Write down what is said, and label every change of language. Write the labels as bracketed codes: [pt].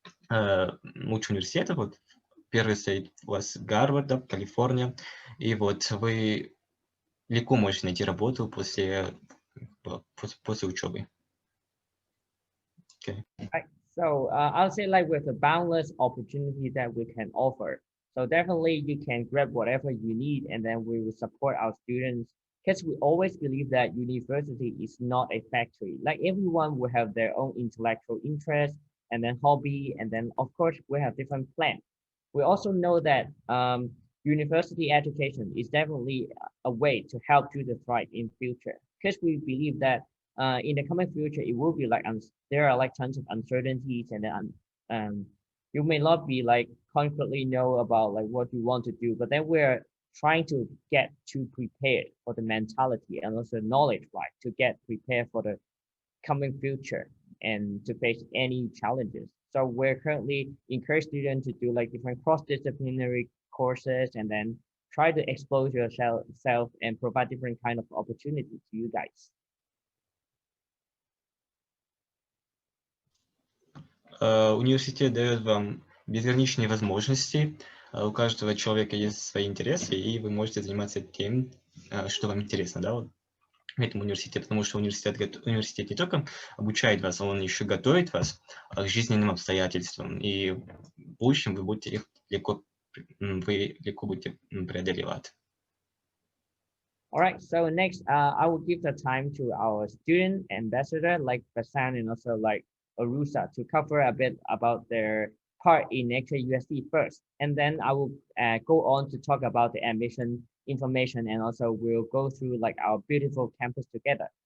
[ru] лучших университетов. Вот первый стоит у вас Гарвард, да, Калифорния, и вот вы легко можете найти работу после учебы. [en] Okay. Right. So I'll say like with the boundless opportunity that we can offer. So definitely you can grab whatever you need and then we will support our students because we always believe that university is not a factory. Like everyone will have their own intellectual interest and then hobby. And then of course we have different plans. We also know that university education is definitely a way to help you to thrive in future because we believe that in the coming future, it will be like there are like tons of uncertainties, and then you may not be like concretely know about like what you want to do, but then we're trying to get to prepared for the mentality and also knowledge, right, to get prepared for the coming future and to face any challenges. So we're currently encourage students to do like different cross-disciplinary courses and then try to expose yourself and provide different kind of opportunities to you guys. [ru] Университет дает вам безграничные возможности. У каждого человека есть свои интересы, и вы можете заниматься тем, что вам интересно, да, вот в этом университете, потому что университет не только обучает вас, он еще готовит вас к жизненным обстоятельствам, и в будущем вы будете легко будете преодолевать. [en] All right, so next, I will give the time to our student ambassador like Basan and also like Arusa to cover a bit about their part in actual USD first. And then I will go on to talk about the admission information and also we'll go through like our beautiful campus together.